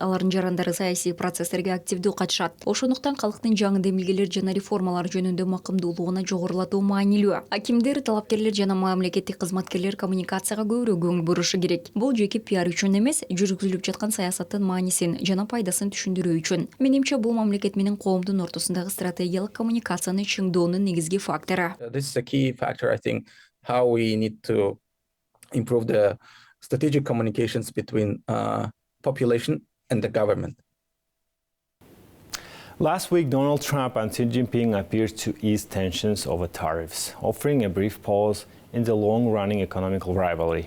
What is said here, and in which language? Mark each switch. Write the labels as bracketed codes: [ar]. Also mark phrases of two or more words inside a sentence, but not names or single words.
[ky] Алардын жарандары саясий процесстерге активдүү катышат. Ошондуктан калктын жаңы демилгелер жана реформалар жөнүндө макымдуулугуна жогорулатуу маанилүү. Акимдер, талапкерлер жана мамлекеттик кызматкерлер коммуникацияга көбүрөөк көңүл бурушу керек. Бул жеке пиар үчүн эмес, жүргүзүлүп жаткан саясаттын маанисин жана пайдасын түшүндүрүү үчүн. Менимче бул мамлекет менен коомдун ортосундагы стратегиялык коммуникацияны чыңдоонун негизги фактору. [en] This is a key factor, I think, how we need to improve the strategic communications between population and the government. Last week, Donald Trump and Xi Jinping appeared to ease tensions over tariffs, offering a brief pause in the long-running economic rivalry.